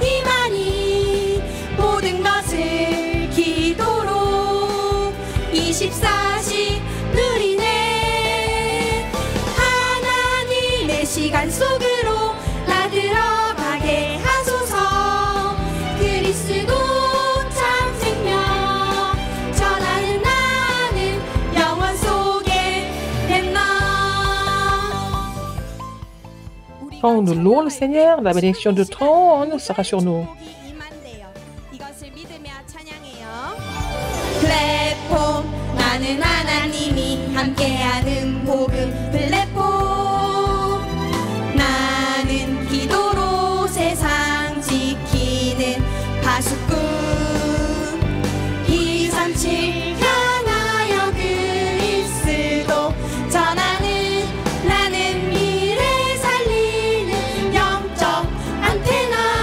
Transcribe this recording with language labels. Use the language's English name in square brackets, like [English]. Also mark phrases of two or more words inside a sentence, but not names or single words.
[Korean] 모든 것을 기도로 24시 누리네 하나님의 시간 속으로 나 들어가게 하소서 그리스도 참 생명 전하는 나는 영원 속에 렘넌트. [French] Quand nous louons le Seigneur, la bénédiction du trône sera sur nous. [Korean] 플랫폼 나는 하나님이 함께하는 복음 플랫폼 나는 기도로 세상 지키는 파수꾼 237 향하여 그리스도 전하는 나는 미래 살리는 영적 안테나